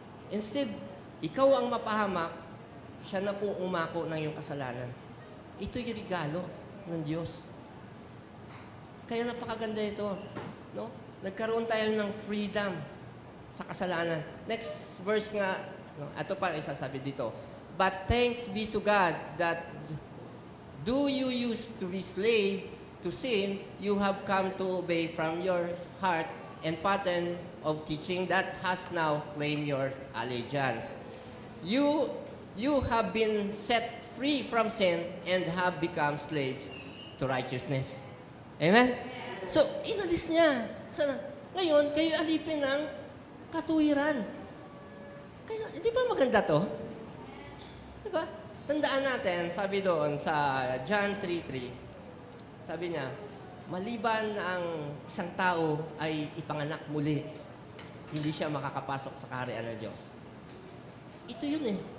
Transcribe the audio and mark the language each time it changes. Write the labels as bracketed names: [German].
[Filipino] Instead, ikaw ang mapahamak, siya na po umako ng iyong kasalanan. Ito yung regalo ng Diyos. Kaya napakaganda ito. No? Nagkaroon tayo ng freedom sa kasalanan. Next verse nga, ito pa isasabi dito. [English] But thanks be to God that do you used to be slave to sin, you have come to obey from your heart and pattern of teaching that has now claimed your allegiance. You have been set free from sin and have become slaves to righteousness. [Filipino] Amen? So, inalis niya. Ngayon, kayo alipin ng katuwiran. Di ba maganda to? Di ba? Tandaan natin, sabi doon sa John 3:3, sabi niya, maliban na ang isang tao ay ipanganak muli, hindi siya makakapasok sa kaharian ng Diyos. Ito yun eh.